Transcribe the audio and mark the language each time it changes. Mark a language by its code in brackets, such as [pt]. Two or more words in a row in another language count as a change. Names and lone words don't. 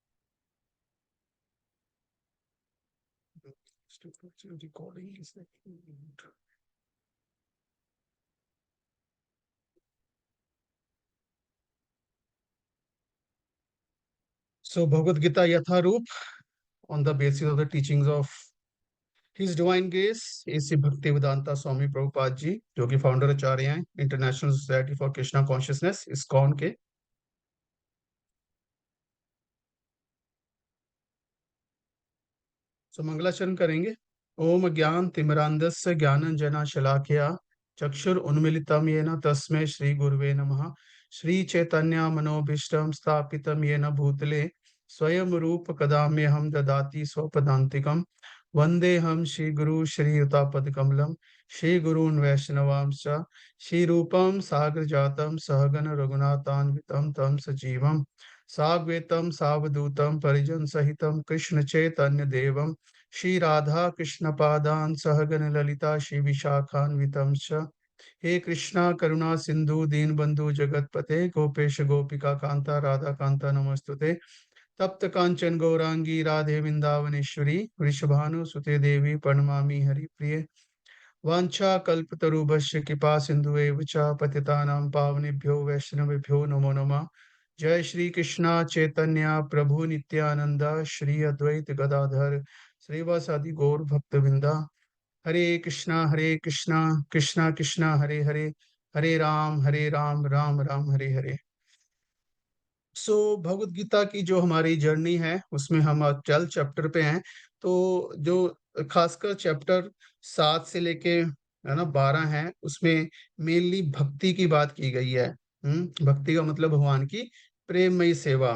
[en] recording so Bhagavad Gita As It Is on the basis of the teachings of His Divine Grace A.C. Bhaktivedanta Swami Prabhupada ji, [hi] जो कि फाउंडर आचार्य हैं [en] International Society for Krishna Consciousness ISKCON ke. [hi] सो मंगलाचरण करेंगे। [sa] ओम ज्ञान तिमिरांधस्य ज्ञानंजना शलाकया चक्षुर उन्मिलितम येन तस्मै श्री गुरुवे नमः। श्री चैतन्य मनोभीष्टं स्थापितं येन भूतले स्वयं रूप कदा हम ददाति स्वपदान्तिकं। वन्देऽहं श्री गुरु श्रीयुतापदकमलं श्री गुरून् वैष्णवांश्च श्री रूपं सागर जातं सहगण रघुनाथान्वितं तम सजीवं साग्वेतं सावधूतं परिजन सहितं कृष्ण चैतन्य देवं श्री राधा कृष्ण पादान सहगण ललिता श्री विशाखान्वितं च। हे कृष्णा करुणा सिंधु दीन बंधु जगतपते गोपेश गोपिका कांता राधा कांता नमस्तुते। तप्त कांचन गौरांगी राधे वृंदावनेश्वरी वृषभानु सुते देवी प्रणमामि हरिप्रिये। वाञ्छा कल्पतरुभ्यश्च कृपा सिन्धुएव च पतितानां पावनेभ्यो वैष्णवेभ्यो नमो नमः। जय श्री कृष्णा चैतन्य प्रभु नित्यानंद श्री अद्वैत गदाधर श्रीवासादि गौर भक्तवृंदा। हरे कृष्णा कृष्णा कृष्णा हरे हरे, हरे राम राम राम हरे हरे। [hi] भगवत गीता की जो हमारी जर्नी है उसमें हम आज 12 चैप्टर पे हैं। तो जो खासकर चैप्टर 7 से लेके है ना 12 है, उसमें मेनली भक्ति की बात की गई है। भक्ति का मतलब भगवान की प्रेममयी सेवा।